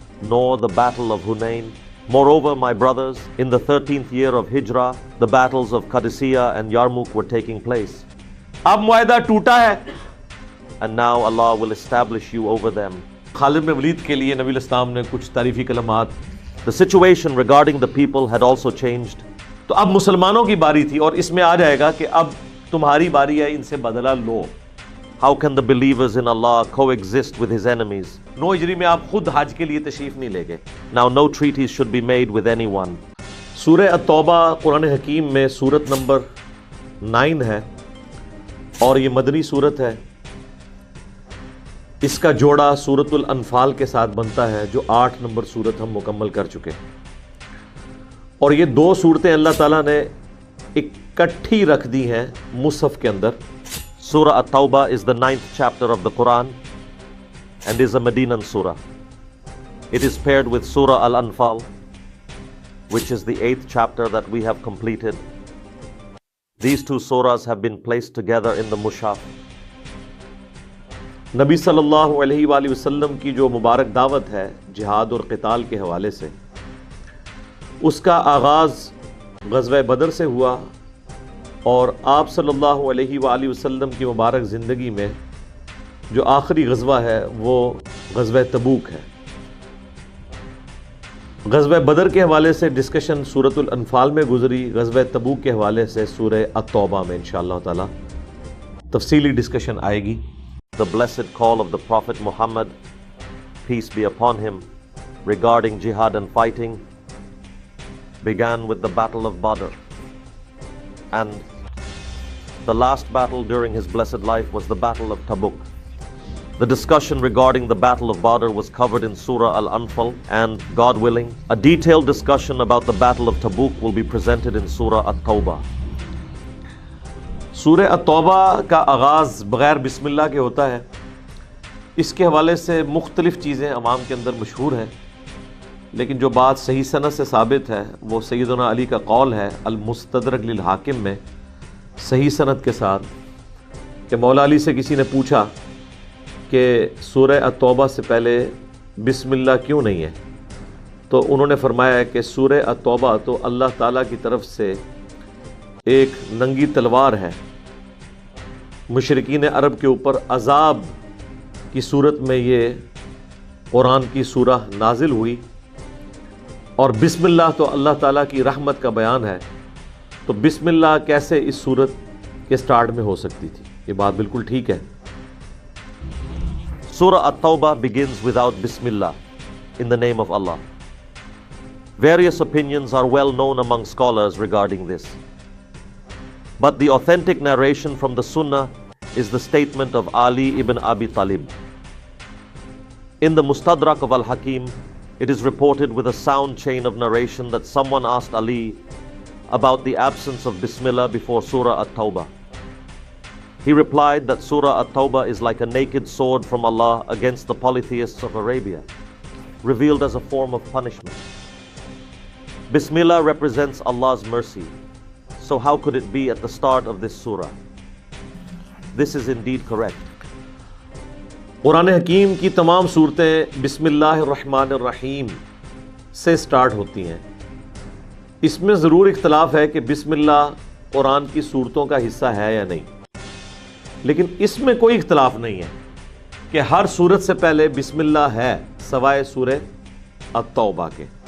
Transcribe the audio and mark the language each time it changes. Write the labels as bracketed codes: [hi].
[en] Nor the battle of Hunain. Moreover, my brothers, in the 13th year of Hijrah, the battles of Qadisiyah and Yarmouk were taking place. [ur] اب معاہدہ ٹوٹا ہے. [en] And now Allah will establish you over them. [ur] خالد بن ولید کے لیے نبی الاسلام نے کچھ تعریفی کلمات. [en] The situation regarding the people had also changed. [ur] تو اب مسلمانوں کی باری تھی، اور اس میں آ جائے گا کہ اب تمہاری باری ہے، ان سے بدلہ لو. [en] How can the believers in Allah coexist with his enemies? [ur] 9 ہجری میں آپ خود حج کے لیے تشریف نہیں لے گئے. [en] Now no treaties should be made with anyone. [ur] سورہ التوبہ قرآن حکیم میں سورت نمبر 9 ہے، اور یہ مدنی سورت ہے. اس کا جوڑا سورت الانفال کے ساتھ بنتا ہے، جو 8 نمبر سورت ہم مکمل کر چکے. اور یہ دو صورتیں اللہ تعالیٰ نے اکٹھی رکھ دی ہیں مصحف کے اندر. [en] Surah At-Tawbah is the 9th chapter of the Quran and is a Medinan surah. It is paired with Surah Al-Anfal, which is the 8th chapter that we have completed. These two surahs have been placed together in the Mushaf. [ur] نبی صلی اللہ علیہ وآلہ وسلم کی جو مبارک دعوت ہے جہاد اور قتال کے حوالے سے، اس کا آغاز غزوہ بدر سے ہوا، اور آپ صلی اللہ علیہ وآلہ وسلم کی مبارک زندگی میں جو آخری غزوہ ہے وہ غزوہ تبوک ہے. غزوہ بدر کے حوالے سے ڈسکشن سورۃ الانفال میں گزری. غزوہ تبوک کے حوالے سے سورہ التوبہ میں انشاءاللہ تعالی تفصیلی ڈسکشن آئے گی. [en] The blessed call of the Prophet Muhammad, peace be upon him, regarding jihad and fighting began with the Battle of Badr. And the last battle during his blessed life was the Battle of Tabuk. The discussion regarding the Battle of Badr was covered in Surah Al-Anfal, and God willing, a detailed discussion about the Battle of Tabuk will be presented in Surah At-Tawbah. [ur] سورہ التوبہ کا آغاز بغیر بسم اللہ کے ہوتا ہے. اس کے حوالے سے مختلف چیزیں عوام کے اندر مشہور ہیں، لیکن جو بات صحیح سند سے ثابت ہے وہ سیدنا علی کا قول ہے المستدرک للحاکم میں صحیح سند کے ساتھ، کہ مولا علی سے کسی نے پوچھا کہ سورہ التوبہ سے پہلے بسم اللہ کیوں نہیں ہے، تو انہوں نے فرمایا کہ سورہ التوبہ تو اللہ تعالیٰ کی طرف سے ایک ننگی تلوار ہے. مشرکین عرب کے اوپر عذاب کی صورت میں یہ قرآن کی سورہ نازل ہوئی. اور بسم اللہ تو اللہ تعالیٰ کی رحمت کا بیان ہے، تو بسم اللہ کیسے اس سورت کے سٹارٹ میں ہو سکتی تھی؟ یہ بات بالکل ٹھیک ہے۔ [en] Surah At-Tawbah begins without Bismillah, in the name of Allah. Various opinions are well known among scholars regarding this. But the authentic narration from the Sunnah is the statement of Ali ibn Abi Talib. In the Mustadrak of Al-Hakim, it is reported with a sound chain of narration that someone asked Ali about the absence of Bismillah before Surah At-Tawbah. He replied that Surah At-Tawbah is like a naked sword from Allah against the polytheists of Arabia, revealed as a form of punishment. Bismillah represents Allah's mercy, so how could it be at the start of this surah? This is indeed correct. [ur] قرآن حکیم کی تمام صورتیں بسم اللہ الرحمن الرحیم سے start ہوتی ہیں۔ اس میں ضرور اختلاف ہے کہ بسم اللہ قرآن کی صورتوں کا حصہ ہے یا نہیں، لیکن اس میں کوئی اختلاف نہیں ہے کہ ہر سورت سے پہلے بسم اللہ ہے سوائے سورہ التوبہ کے۔